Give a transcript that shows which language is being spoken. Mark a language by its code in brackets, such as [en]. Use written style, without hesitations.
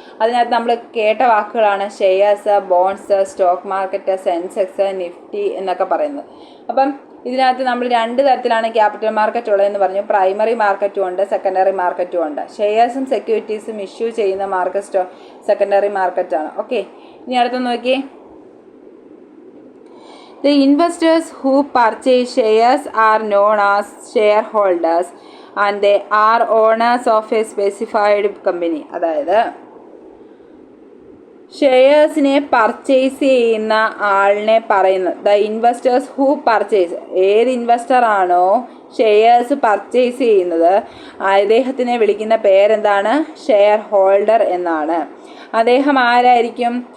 [ml] അതിനകത്ത് നമ്മൾ കേട്ട വാക്കുകളാണ് shares, bonds, stock market, Sensex, Nifty എന്നൊക്കെ പറയുന്നത്. അപ്പം ഇതിനകത്ത് നമ്മൾ 2 തരത്തിലാണ് ക്യാപിറ്റൽ മാർക്കറ്റ് ഉള്ളതെന്ന് പറഞ്ഞു. പ്രൈമറി മാർക്കറ്റും ഉണ്ട്, സെക്കൻഡറി മാർക്കറ്റും ഉണ്ട്. ഷെയർസും സെക്യൂരിറ്റീസും ഇഷ്യൂ ചെയ്യുന്ന മാർക്കറ്റ് സെക്കൻഡറി മാർക്കറ്റാണ്. ഓക്കെ, ഇനി അടുത്ത് നോക്കിയേ. [en] The investors who purchase shares are known as shareholders and they are owners of a specified company. [ml] അതായത് ഷെയർസിനെ പർച്ചേസ് ചെയ്യുന്ന ആളിനെ പറയുന്നത് [en] The investors who purchase. [ml] ഏത് ഇൻവെസ്റ്റർ ആണോ ഷെയർസ് പർച്ചേസ് ചെയ്യുന്നത് അദ്ദേഹത്തിനെ വിളിക്കുന്ന പേരെന്താണ്? ഷെയർ ഹോൾഡർ എന്നാണ്. അദ്ദേഹം ആരായിരിക്കും?